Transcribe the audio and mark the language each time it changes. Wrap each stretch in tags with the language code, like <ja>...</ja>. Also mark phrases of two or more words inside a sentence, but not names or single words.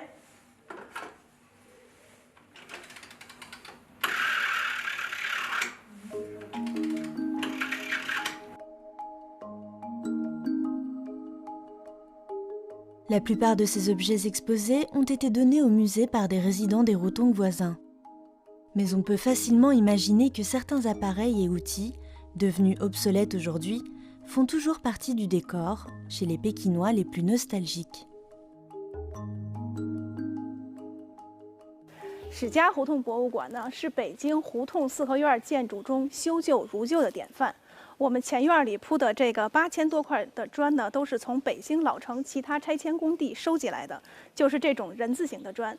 <fr>La plupart de ces objets exposés ont été donnés au musée par des résidents des Hutong voisins. Mais on peut facilement imaginer que certains appareils et outils, devenus obsolètes aujourd'hui, font toujours partie du décor chez les Pékinois les plus nostalgiques.</fr> <zh>史家胡同博物馆呢，是北京胡同四合院建筑中修旧如旧的典范。我们前院里铺的这个8000多块的砖呢，都是从北京老城其他拆迁工地收集来的，就是这种人字形的砖。</zh>